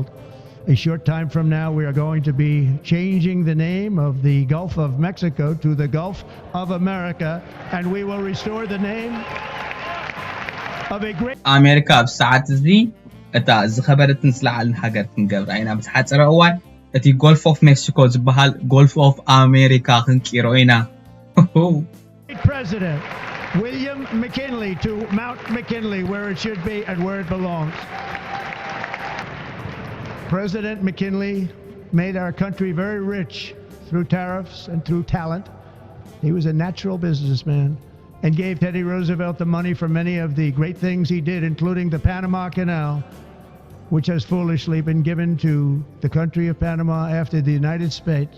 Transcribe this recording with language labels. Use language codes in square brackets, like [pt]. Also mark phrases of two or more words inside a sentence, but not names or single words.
[en] A short time from now, we are going to be changing the name of the Gulf of Mexico to the Gulf of America, and we will restore the name of a great... [ti] America ኣብ ሰዓት እዚ እታ ዝኸበረትን ዝለዓልን ሃገር ክንገብር ኢና ብዝሓፀረ እዋን እቲ ጎልፍ ኦፍ ሜክሲኮ ዝበሃል ጎልፍ ኦፍ ኣሜሪካ ክንቂሮ ኢና [en] President William McKinley to Mount McKinley, where it should be and where it belongs. President McKinley made our country very rich through tariffs and through talent. He was a natural businessman and gave Teddy Roosevelt the money for many of the great things he did, including the Panama Canal, which has foolishly been given to the country of Panama after the United States.